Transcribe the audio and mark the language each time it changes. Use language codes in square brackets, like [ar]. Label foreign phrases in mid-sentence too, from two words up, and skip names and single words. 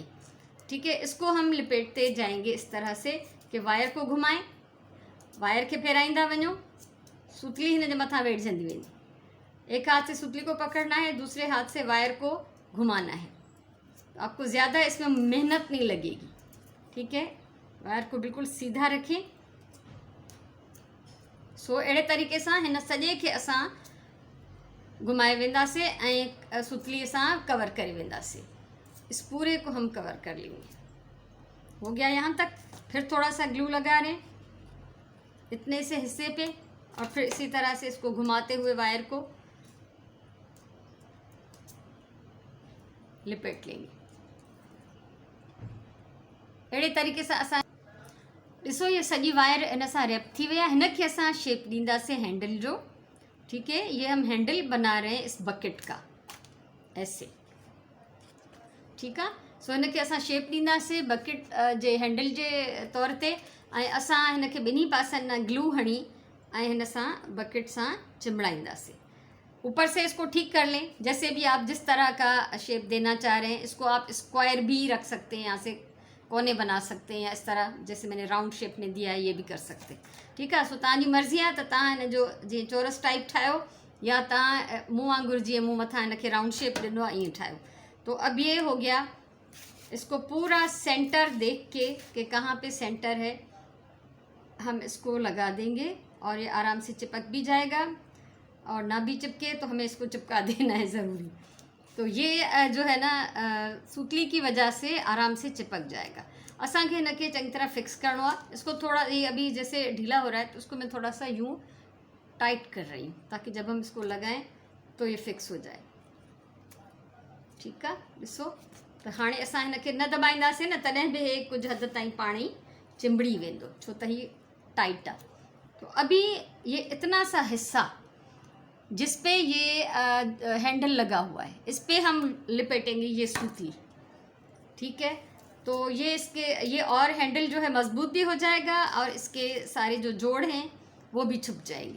[hi] ठीक है। इसको हम लिपेटते जाएंगे इस तरह से कि वायर को घुमाएं, वायर के [sd] फेराइंदा वञो, सुतली हिन जे मथां वेढ़जंदी वेंदी। [hi] एक हाथ से सुतली को पकड़ना है, दूसरे हाथ से वायर को घुमाना है। तो आपको ज़्यादा इसमें मेहनत नहीं लगेगी। ठीक है। वायर को बिल्कुल सीधा रखें। [sd] सो अहिड़े तरीक़े सां हिन सॼे खे असां घुमाए वेंदासीं ऐं सुतलीअ सां कवर करे वेंदासीं। [hi] इस पूरे को हम कवर कर लेंगे। हो गया यहाँ तक। फिर थोड़ा सा ग्लू लगा लें इतने से हिस्से पे, और फिर इसी तरह से इसको घुमाते हुए वायर को लिपेट लेंगे। [sd] अहिड़े तरीक़े सां असां ॾिसो, ये सॼी वायर इन सां रैप थी वई आहे। हिनखे असां शेप ॾींदासीं हैंडल जो। [hi] ठीक है। ये हम हैंडल बना रहे हैं इस बकेट का, ऐसे। ठीक है। [sd] सो हिनखे असां शेप ॾींदासीं बकेट जे हैंडल जे तौर ते, ऐं असां हिनखे ॿिन्ही पासनि न ग्लू हणी ऐं हिन सां बकेट सां चिमड़ाईंदासीं। [hi] ऊपर से इसको ठीक कर लें, जैसे भी आप जिस तरह का शेप देना चाह रहे हैं। इसको आप स्क्वायर भी रख सकते हैं, यहाँ से कोने बना सकते हैं, या इस तरह जैसे मैंने राउंड शेप में दिया है ये भी कर सकते हैं। ठीक है। [sd] सो तव्हांजी मर्ज़ी आहे त तव्हां हिन जो जीअं चौरस टाइप ठाहियो, या तव्हां मूं वांगुरु जीअं मूं मथां हिनखे राउंड शेप ॾिनो आहे ईअं ठाहियो। [hi] तो अब ये हो गया। इसको पूरा सेंटर देख के कि कहाँ पे सेंटर है हम इसको लगा देंगे, और ये आराम से चिपक भी जाएगा, और ना भी चिपके तो हमें इसको चिपका देना है ज़रूरी। तो ये जो है ना सुतली की वजह से आराम से चिपक जाएगा। [sd] असांखे हिनखे चंगी तरह फिक्स करणो आहे। [hi] इसको थोड़ा, ये अभी जैसे ढीला हो रहा है तो उसको मैं थोड़ा सा यूँ टाइट कर रही हूँ ताकि जब हम इसको लगाएं तो ये फिक्स हो जाए। ठीक है। [sd] ॾिसो, त त हाणे असां हिनखे न दॿाईंदासीं न, तॾहिं बि हे कुझु हद ताईं पाण ई चिंबड़ी वेंदो, छो त ही टाइट आहे। [hi] तो अभी ये इतना सा हिस्सा जिस पे ये हैंडल लगा हुआ है, इस पे हम लिपेटेंगे ये सूतली, ठीक है। तो ये इसके ये और हैंडल जो है मजबूत भी हो जाएगा और इसके सारे जो जोड़ हैं वो भी छुप जाएंगे।